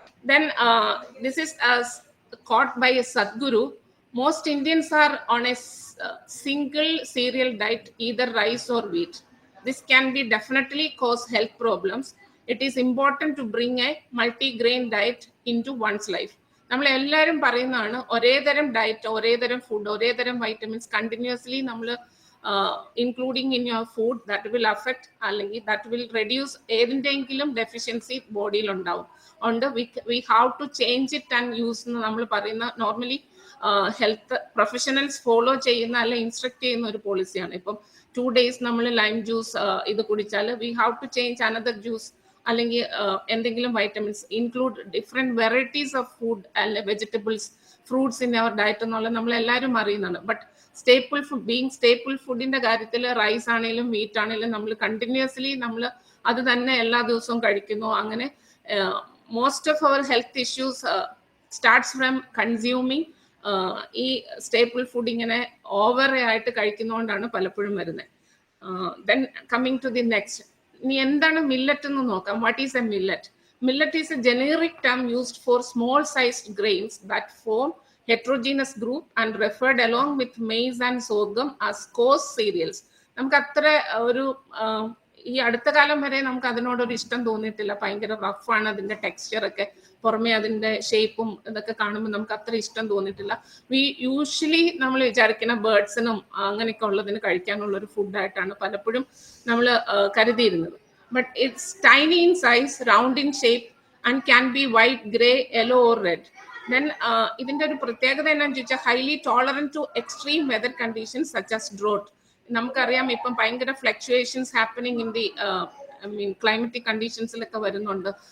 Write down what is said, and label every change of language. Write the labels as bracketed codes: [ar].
[en] Then this is as caught by a Sadguru. Most Indians are on a single cereal diet, either rice or wheat. This can be definitely cause health problems. It is important to bring a multi-grain diet into one's life. [ml] നമ്മൾ എല്ലാവരും പറയുന്നതാണ് ഒരേ തരം diet, ഒരേ തരം food, ഒരേ തരം vitamins continuously നമ്മൾ [en] including in your food, that will affect [ml] അല്ലെങ്കിൽ [en] that will reduce [ml] ഏതിൻ്റെയെങ്കിലും ഡെഫിഷ്യൻസി ബോഡിയിൽ ഉണ്ടാവും. അതുകൊണ്ട് [en] we have to change it and use [ml] നമ്മൾ പറയുന്ന നോർമലി ഹെൽത്ത് പ്രൊഫഷണൽസ് ഫോളോ ചെയ്യുന്ന അല്ലെ ഇൻസ്ട്രക്ട് ചെയ്യുന്ന ഒരു പോളിസിയാണ്. ഇപ്പം 2 days നമ്മൾ ലൈം ജ്യൂസ് ഇത് കുടിച്ചാൽ [en] we have to change another juice, [ml] അല്ലെങ്കിൽ എന്തെങ്കിലും vitamins include different varieties of food അല്ലെ vegetables, fruits in our diet എന്നുള്ളത് നമ്മൾ എല്ലാവരും അറിയുന്നതാണ്. But staple food, being staple ഫുഡിന്റെ കാര്യത്തിൽ റൈസ് ആണെങ്കിലും വീറ്റ് ആണെങ്കിലും നമ്മൾ കണ്ടിന്യൂസ്ലി നമ്മൾ അത് തന്നെ എല്ലാ ദിവസവും കഴിക്കുന്നു. അങ്ങനെ [en] most of our health issues starts from consuming [ml] ഈ സ്റ്റേപ്പിൾ ഫുഡ് ഇങ്ങനെ ഓവർ ആയിട്ട് കഴിക്കുന്നതുകൊണ്ടാണ് പലപ്പോഴും വരുന്നത്. [en] then coming to the next, [ml] ഇനി എന്താണ് മില്ലറ്റ് എന്ന് നോക്കാം. [en] What is a millet? Millet is a generic term used for small-sized grains that form heterogeneous group and referred along with maize and sorghum as coarse cereals. [ml] നമുക്ക് അത്ര ഒരു ഈ അടുത്ത കാലം വരെ നമുക്ക് അതിനോടൊരു ഇഷ്ടം തോന്നിയിട്ടില്ല. ഭയങ്കര റഫാണ് അതിന്റെ ടെക്സ്ചർ ഒക്കെ, പുറമെ അതിന്റെ ഷേപ്പും ഇതൊക്കെ കാണുമ്പോൾ നമുക്ക് അത്ര ഇഷ്ടം തോന്നിയിട്ടില്ല. യൂഷ്വലി നമ്മൾ വിചാരിക്കുന്ന ബേർഡ്സിനും അങ്ങനെയൊക്കെ ഉള്ളതിന് കഴിക്കാനുള്ള ഒരു ഫുഡായിട്ടാണ് പലപ്പോഴും നമ്മൾ കരുതിയിരുന്നത്. [en] But it's tiny in size, round in shape, and can be white, gray, yellow, or red. Then [ml] ഇതിന്റെ ഒരു പ്രത്യേകത എന്താണെന്ന് ചോദിച്ചാൽ [en] highly tolerant to extreme weather conditions such as drought. [ml] നമുക്കറിയാം ഇപ്പം ഭയങ്കര fluctuations [en] happening in the [ml] climatic കണ്ടീഷൻസിലൊക്കെ വരുന്നുണ്ട്.